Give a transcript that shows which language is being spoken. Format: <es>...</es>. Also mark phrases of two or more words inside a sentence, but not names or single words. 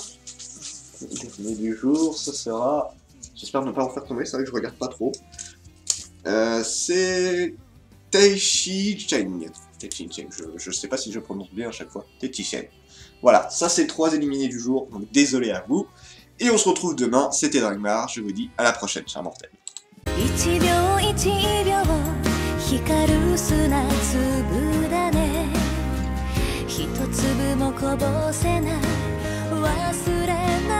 <fr>Le dernier du jour, ce sera... J'espère ne pas en faire tomber, c'est vrai que je regarde pas trop. C'est Teishi Cheng. Teishi Cheng, je sais pas si je prononce bien à chaque fois. Teishi Cheng. Voilà, ça c'est 3 éliminés du jour, donc désolé à vous. Et on se retrouve demain, c'était Dragmar, je vous dis à la prochaine, chers mortels.</fr> <ja>1 秒1秒光る砂粒だね一粒もこぼせない忘れ</ja>